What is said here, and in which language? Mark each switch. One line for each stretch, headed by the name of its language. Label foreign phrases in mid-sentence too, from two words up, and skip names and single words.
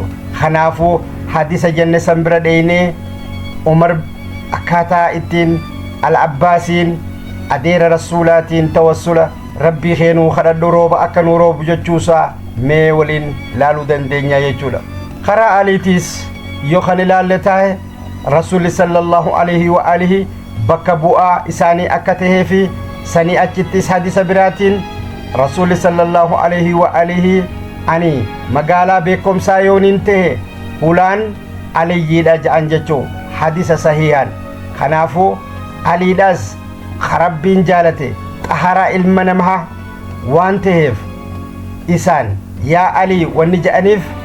Oromo: kanaafuu hadisa jenne san bira dheeynee umar akkaataa ittiin al-abbaasiin adeera rasuulaatiin tawassula rabbii keenuu kadhadhu rooba akka nuu roobu jechuusaa mee waliin laaluu dandeenya jechuudha. karaa aliitiis yoo kan ilaalle taa'e rasuulli
Arabic: صلى الله عليه وآله
Oromo: bakka bu'aa isaanii akka tahee fi sanii achittis hadisa biraatiin rasuulli
Arabic: صلى الله عليه وآله
Oromo: ani magaalaa beekomsaa yooniin tahe ulaan aliyyiidha ja'an jechuu hadisa sahihaan. kanaafuu aliidhaas rabbiin jaalate xaharaa ilma namaa waan taheef isaan yaa alii wanni ja'aniif